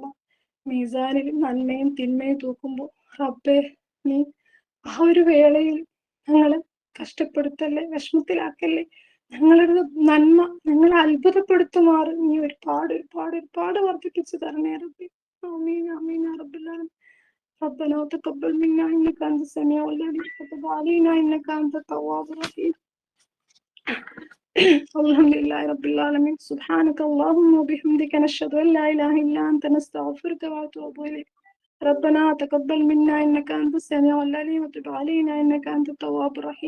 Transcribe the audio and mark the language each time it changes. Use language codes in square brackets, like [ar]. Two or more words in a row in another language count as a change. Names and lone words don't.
[ml] മീസാനിൽ നന്മയും തിന്മയും തൂക്കുമ്പോൾ റബ്ബെ, നീ ആ ഒരു വേളയിൽ ഞങ്ങളെ കഷ്ടപ്പെടുത്തല്ലേ, വിഷമത്തിലാക്കല്ലേ. ഞങ്ങളുടെ നന്മ ഞങ്ങളെ അത്ഭുതപ്പെടുത്തുമാറ് നീ ഒരുപാട് ഒരുപാട് ഒരുപാട് വർദ്ധിപ്പിച്ചു തരണേ റബ്ബെ. [ar] آمين آمين يا رب العالمين. ربنا تقبل منا إنك أنت السميع العليم وتب علينا إنك أنت التواب الرحيم. الحمد لله رب العالمين. سبحانك اللهم وبحمدك نشهد أن لا إله إلا أنت نستغفرك ونتوب إليك. ربنا تقبل منا إنك أنت السميع العليم وتب علينا إنك أنت التواب الرحيم.